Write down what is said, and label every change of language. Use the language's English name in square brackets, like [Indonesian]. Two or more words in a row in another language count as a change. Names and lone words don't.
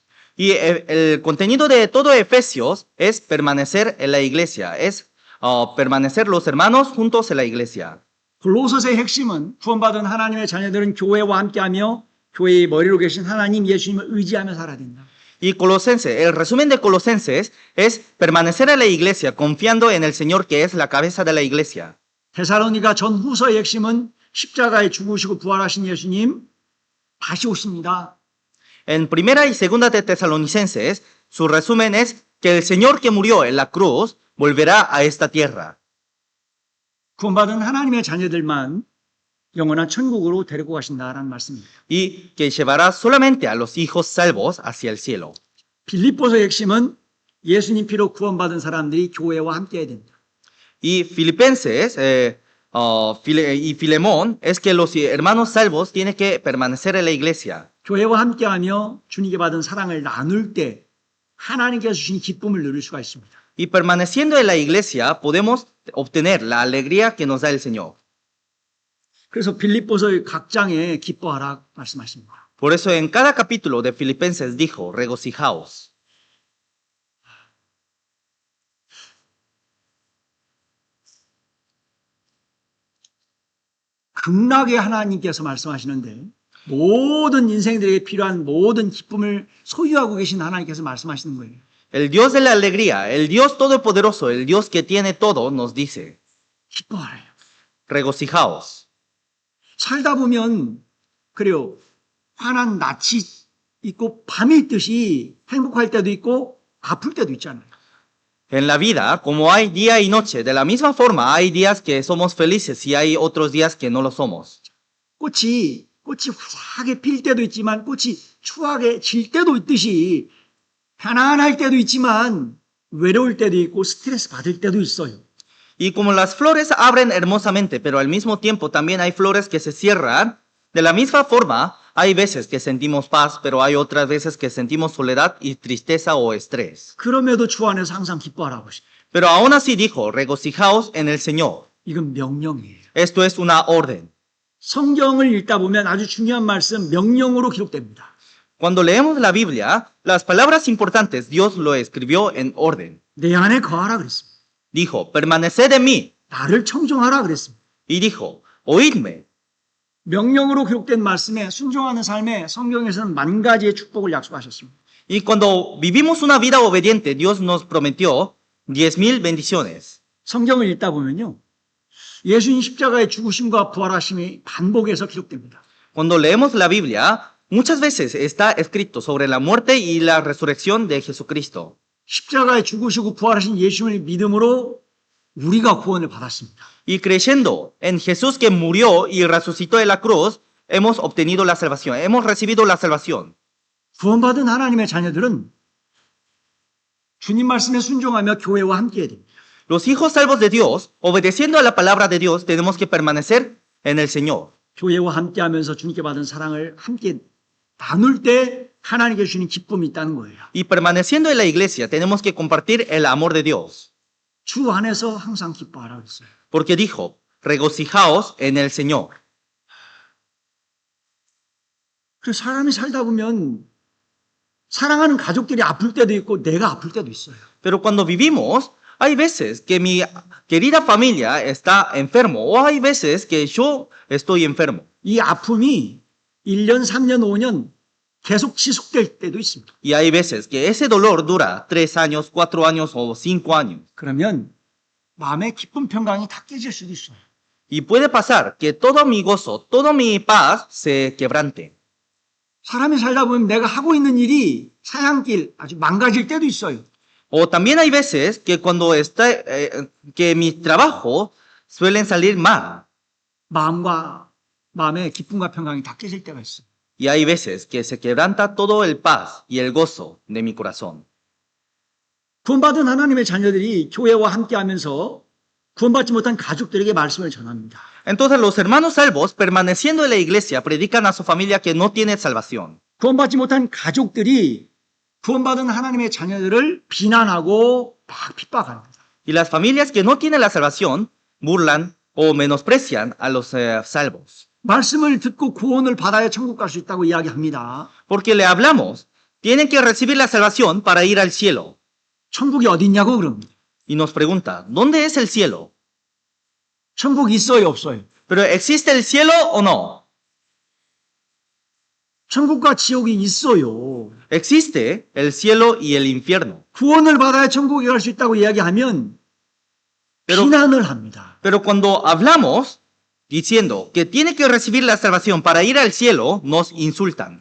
[Spanish] Y el contenido de todo Efesios es permanecer en la iglesia, es permanecer los hermanos juntos en la iglesia. [Korean] 골로새서의 핵심은 구원받은 하나님의 자녀들은 교회와 함께하며 교회의 머리로 계신 하나님 예수님을 의지하며 살아야 된다. [Spanish] Y Colosenses, el resumen de Colosenses es permanecer en la iglesia confiando en el Señor que es la cabeza de la iglesia. [Korean] 데살로니가 전후서의 핵심은 십자가에 죽으시고 부활하신 예수님 다시 오십니다. [Spanish] En primera y segunda de Tesalonicenses, su resumen es que el Señor que murió en la cruz volverá a esta tierra. [Korean] 구원받은 하나님의 자녀들만 영원한 천국으로 데리고 가신다라는 말씀입니다. [Spanish] Y que llevará solamente a los hijos salvos hacia el cielo. [Korean] 빌립보서의 핵심은 예수님 피로 구원받은 사람들이 교회와 함께해야 된다. [Spanish] Y Filipenses y Filemón es que los hermanos salvos tienen que permanecer en la iglesia. [Korean] 교회와 함께하며 주님께 받은 사랑을 나눌 때 하나님께서 주신 기쁨을 누릴 수가 있습니다. [Spanish] Y permaneciendo en la iglesia podemos obtener la alegría que nos da el Señor. [Korean] 그래서 빌립보서의 각 장에 기뻐하라 말씀하십니다. [Spanish] Por eso en cada capítulo de Filipenses dijo, regocijaos. [Korean] 극락의 하나님께서 말씀하시는데 모든 인생들에게 필요한 모든 기쁨을 소유하고 계신 하나님께서 말씀하시는 거예요. [Spanish] El Dios de la alegría, el Dios todopoderoso, el Dios que tiene todo, nos dice, [Korean] 기뻐하래요. [Spanish] regocijaos. [Korean] 살다 보면 그래요. 환한 낯이 있고 밤이 있듯이 행복할 때도 있고 아플 때도 있잖아요. [Spanish] En la vida, como hay día y noche, de la misma forma hay días que somos felices y hay otros días que no lo somos. [Korean] 꽃이 화사하게 필 때도 있지만 꽃이 추하게 질 때도 있듯이 편안할 때도 있지만 외로울 때도 있고 스트레스 받을 때도 있어요. [Spanish] Y como las flores abren hermosamente, pero al mismo tiempo también hay flores que se cierran, de la misma forma hay veces que sentimos paz, pero hay otras veces que sentimos soledad y tristeza o estrés. [Korean] 그럼에도 주 안에서 항상 기뻐하라고 하십니다. [Spanish] Pero aún así dijo, regocijaos en el Señor. [Korean] 이건 명령이에요. [Spanish] Esto es una orden. [Korean] 성경을 읽다 보면 아주 중요한 말씀 명령으로 기록됩니다. [Spanish] Cuando leemos la Biblia, las palabras importantes Dios lo escribió en orden. [Korean] 내 안에 거하라 그랬습니다. [Spanish] Dijo, permaneced en mí. [Korean] 나를 청종하라 그랬습니다. [Spanish] Y dijo, oídme. [Korean] 명령으로 기록된 말씀에 순종하는 삶에 성경에서는 만 가지의 축복을 약속하셨습니다. [Spanish] Y cuando vivimos una vida obediente, Dios nos prometió 10,000 bendiciones. [Korean] 성경을 읽다 보면요. 예수님 십자가의 죽으심과 부활하심이 반복해서 기록됩니다. [Spanish] Cuando leemos la Biblia, muchas veces está escrito sobre la muerte y la resurrección de Jesucristo. [Korean] 십자가에 죽으시고 부활하신 예수님을 믿음으로 우리가 구원을 받았습니다. [Spanish] Y creyendo en Jesús que murió y resucitó en la cruz, hemos obtenido la salvación, hemos recibido la salvación. [Korean] 구원받은 하나님의 자녀들은 주님 말씀에 순종하며 교회와 함께해야 됩니다. [Spanish] Los hijos salvos de Dios, obedeciendo a la palabra de Dios, tenemos que permanecer en el Señor. [Korean] 교회와 함께하면서 주님께 받은 사랑을 함께 나눌 때 하나님께 주시는 기쁨이 있다는 거예요. [Spanish] Y permaneciendo en la iglesia, tenemos que compartir el amor de Dios. [Korean] 주 안에서 항상 기뻐하라고 했어요. [Spanish] Porque dijo, regocijaos en el Señor. [Korean] 그 사람이 살다 보면 사랑하는 가족들이 아플 때도 있고 내가 아플 때도 있어요. [Spanish] Pero cuando vivimos, hay veces que mi querida familia está enfermo o hay veces que yo estoy enfermo. [Korean] 이 아픔이 1년, 3년, 5년 계속 지속될 때도 있습니다. [Spanish] Y hay veces que ese dolor dura 3 años, 4 años o 5 años. [Korean] 그러면 마음의 기쁨 평강이 다 깨질 수도 있어요. [Spanish] Y puede pasar que todo mi gozo, toda mi paz se quebrante. [Korean] 사람이 살다 보면 내가 하고 있는 일이 사양길 아주 망가질 때도 있어요. [Spanish] O también hay veces que cuando que mis trabajos suelen salir mal. [Korean] 마음의 기쁨과 평강이 다 깨질 때가 있어요. [Spanish] Y hay veces que se quebranta todo el paz y el gozo de mi corazón. [Korean] 구원받은 하나님의 자녀들이 교회와 함께하면서 구원받지 못한 가족들에게 말씀을 전합니다. [Spanish] Entonces los hermanos salvos, permaneciendo en la iglesia, predican a su familia que no tiene salvación. [Korean] 구원받지 못한 가족들이 구원받은 하나님의 자녀들을 비난하고 막 핍박합니다. [Spanish] Y las familias que no tienen la salvación burlan o menosprecian a los salvos. [Korean] 말씀을 듣고 구원을 받아야 천국 갈 수 있다고 이야기합니다. [Spanish] Porque le hablamos, tienen que recibir la salvación para ir al cielo. [Korean] 천국이 어디 있냐고 그럽니다. [Spanish] Y nos pregunta, ¿dónde es el cielo? [Korean] 천국이 있어요, 없어요? [Spanish] ¿Pero existe el cielo o no? [Korean] 천국과 지옥이 있어요. [Spanish] Existe el cielo y el infierno. [Korean] 구원을 받아야 천국에 갈 수 있다고 이야기하면 비난을 합니다. [Spanish] Pero cuando hablamos diciendo que tiene que recibir la salvación para ir al cielo, nos insultan.